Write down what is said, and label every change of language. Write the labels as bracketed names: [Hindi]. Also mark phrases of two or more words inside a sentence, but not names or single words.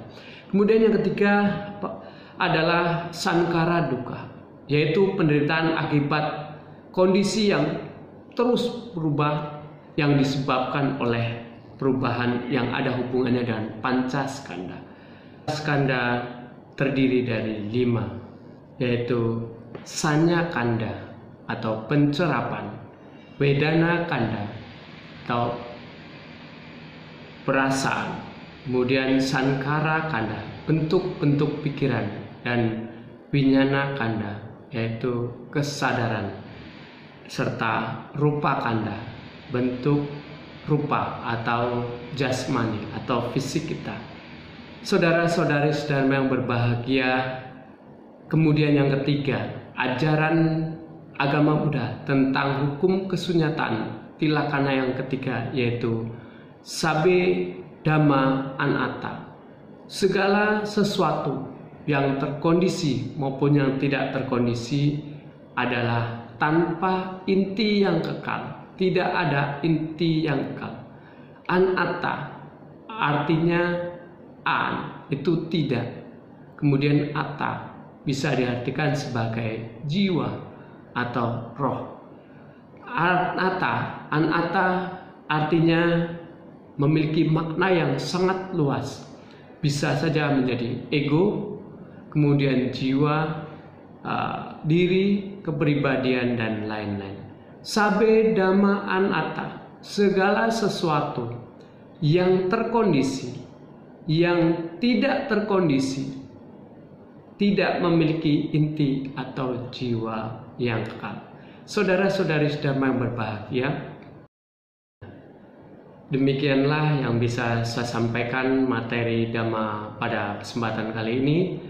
[Indonesian] Kemudian yang ketiga adalah [Pali] sankara duka, [Indonesian] yaitu penderitaan akibat kondisi yang terus berubah yang disebabkan oleh perubahan yang ada hubungannya dengan pancaskanda. Skanda terdiri dari 5, yaitu [Pali] sanya kanda [Indonesian] atau pencerapan, [Pali] wedana kanda [Indonesian] atau perasaan, kemudian [Pali] sankara kanda, [Indonesian] bentuk-bentuk pikiran, dan [Pali] winyana kanda, [Indonesian] yaitu kesadaran, serta [Pali] rupa kanda, [Indonesian] bentuk rupa atau jasmani atau fisik kita. Saudara-saudari sedharma yang berbahagia, kemudian yang ketiga, ajaran agama Buddha tentang hukum kesunyatan tilakana yang ketiga, yaitu [Pali] sabe dhamma anatta. [Indonesian] Segala sesuatu yang terkondisi maupun yang tidak terkondisi adalah tanpa inti yang kekal. Tidak ada inti yang kekal. Anatta artinya an, itu tidak. Kemudian atta bisa diartikan sebagai jiwa atau roh. Anatta artinya memiliki makna yang sangat luas. Bisa saja menjadi ego, kemudian jiwa, diri, kepribadian, dan lain-lain. [Pali] Sabe dhamma anatta, [Indonesian] segala sesuatu yang terkondisi, yang tidak terkondisi, tidak memiliki inti atau jiwa yang kekal. Saudara-saudari sedharma yang berbahagia, demikianlah yang bisa saya sampaikan materi Dhamma pada kesempatan kali ini.